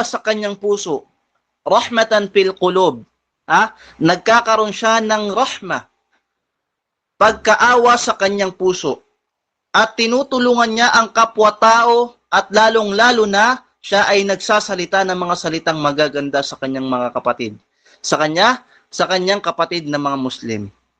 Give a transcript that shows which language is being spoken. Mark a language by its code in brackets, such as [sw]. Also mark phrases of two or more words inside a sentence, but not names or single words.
[tl] sa kanyang puso, [ar] رحمة في القلوب, [tl] nagkakaroon siya ng rahma, pagkaawa sa kanyang puso, at tinutulungan niya ang kapwa-tao, at lalong-lalo na siya ay nagsasalita ng mga salitang magaganda sa kanyang mga kapatid, sa kanyang kapatid na mga Muslim.